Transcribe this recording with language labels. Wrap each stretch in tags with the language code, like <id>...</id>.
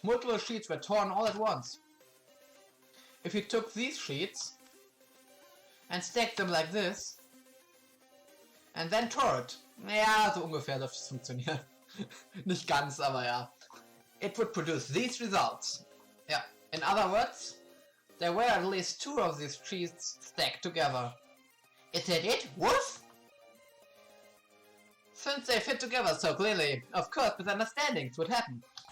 <en>Multiple sheets were torn all at once. If you took these sheets and stacked them like this and then tore it.</en> <de>Ja, so ungefähr dürfte es funktionieren. Nicht ganz, aber ja.</de> <en>It would produce these results. Yeah. In other words, there were at least 2 of these sheets stacked together. Is that it? Woof? Since they fit together so clearly, of course misunderstandings would happen.</en>